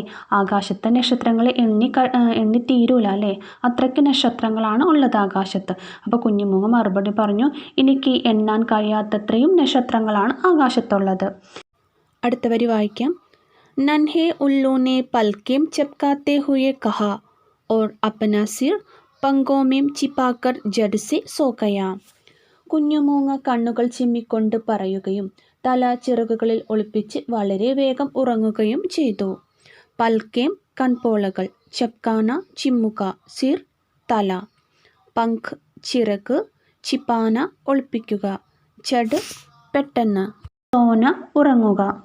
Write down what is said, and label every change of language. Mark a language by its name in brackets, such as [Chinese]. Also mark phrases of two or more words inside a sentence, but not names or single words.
[Malayalam] ആകാശത്തെ നക്ഷത്രങ്ങളെ എണ്ണി തീരൂല അല്ലേ. അത്രയ്ക്ക് നക്ഷത്രങ്ങളാണ് ഉള്ളത് ആകാശത്ത്. അപ്പോൾ കുഞ്ഞുമൂങ്ങ മറുപടി പറഞ്ഞു, എനിക്ക് എണ്ണാൻ കഴിയാത്തത്രയും നക്ഷത്രങ്ങളാണ് ആകാശത്തുള്ളത്. അടുത്ത വരി വായിക്കാം. [Hindi] नन्हे उल्लू ने पलकें झपकाते हुए कहा और अपना सिर पंगों में छिपाकर जड़ से सो गया. [Malayalam] കുഞ്ഞുമൂങ്ങ കണ്ണുകൾ ചിമ്മിക്കൊണ്ട് പറയുകയും തല ചിറകുകളിൽ ഒളിപ്പിച്ച് വളരെ വേഗം ഉറങ്ങുകയും ചെയ്തു. പൽക്കേം കൺപോളകൾ, ചപ്കാന ചിമ്മുക, സിർ തല, പങ്ക് ചിറക്, ചിപ്പാന ഒളിപ്പിക്കുക, ജഡ് പെട്ടെന്ന്, സോന ഉറങ്ങുക.